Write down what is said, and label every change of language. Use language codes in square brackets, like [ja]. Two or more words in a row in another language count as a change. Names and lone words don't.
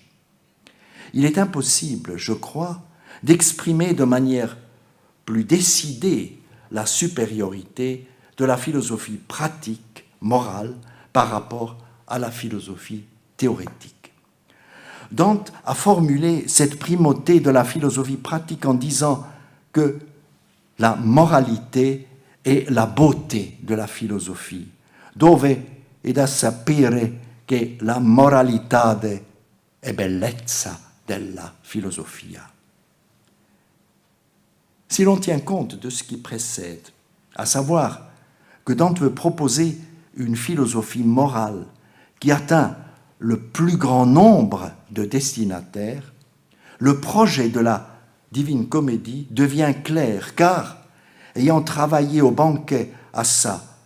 [fr] Il est impossible, je crois, d'exprimer de manière plus décidée la supériorité de la philosophie pratique, morale, par rapport à la philosophie théorétique. Dante a formulé cette primauté de la philosophie pratique en disant que la moralité est la beauté de la philosophie, [it] dove è da sapere che la moralità è bellezza della filosofia. [fr] Si l'on tient compte de ce qui précède, à savoir que Dante veut proposer une philosophie morale qui atteint le plus grand nombre de destinataires, le projet de la Divine Comédie devient clair, car, ayant travaillé au banquet à ça,